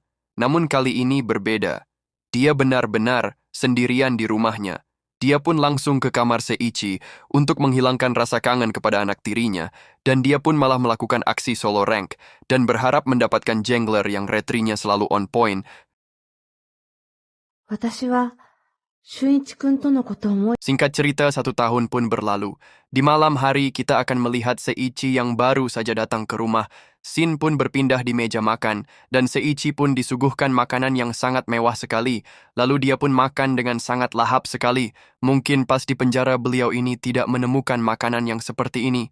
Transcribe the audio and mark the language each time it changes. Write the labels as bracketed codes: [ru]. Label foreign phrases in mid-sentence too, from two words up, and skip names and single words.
[id] Namun kali ini berbeda. Dia benar-benar sendirian di rumahnya. Dia pun langsung ke kamar Seiichi untuk menghilangkan rasa kangen kepada anak tirinya, dan dia pun malah melakukan aksi [en] solo rank, [id] dan berharap mendapatkan jungler yang retrinya selalu [en] on point. [ja] 私は俊一くんとのことを思い [id] Singkat cerita 1 tahun pun berlalu. Di malam hari kita akan melihat Seiichi yang baru saja datang ke rumah. Shin pun berpindah di meja makan, dan Seiichi pun disuguhkan makanan yang sangat mewah sekali. Lalu dia pun makan dengan sangat lahap sekali. Mungkin pas di penjara beliau ini tidak menemukan makanan yang seperti ini.